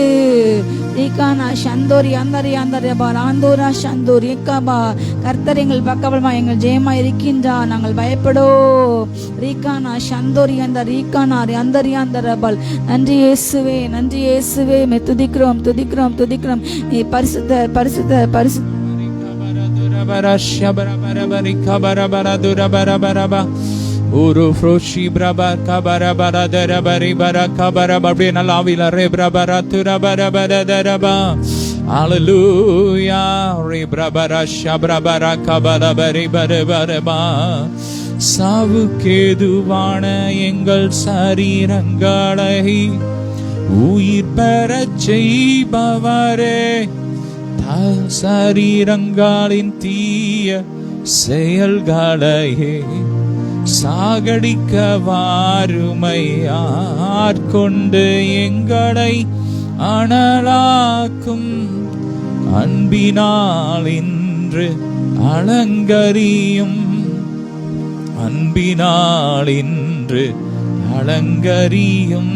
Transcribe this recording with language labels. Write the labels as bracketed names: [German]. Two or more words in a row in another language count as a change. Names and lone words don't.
[Tamil] ரீகானா சந்தோரி அந்தரி அந்தரபா ராந்தோரா சந்தோரி ஏக்காபா. கர்த்தர் எங்கள் பக்கபலமா எங்கள் ஜெயமா இருக்கின்றார், நாங்கள் பயப்படோ. ரீகானா சந்தோரி அந்த ரீகானா அந்தரி அந்தரபால். நன்றி இயேசுவே, நன்றி இயேசுவே. துதிக்கிறோம் துதிக்கிறோம் துதிக்கிறோம். நீ பரிசுத்தர் பரிசுத்தர் பரிசுத்தர். Uru froshi braba kabara bara dara bari bara kabara babri na lavila re brabara tura bara bara dara ba. [English] Hallelujah. Re brabara shabra bara kabara bari bara bara ba. [Tamil] சாவுக்கேதுவான எங்கள் சரீரங்களை உயிர் பெறச் செய்பவரே, சரீரங்களின் தீய செயல்களையே சாகடிக்க வாருமையாட்கொண்டு எங்களை அனலாக்கும் அன்பினால் இன்று அலங்கரியும், அன்பினால் இன்று அலங்கரியும்.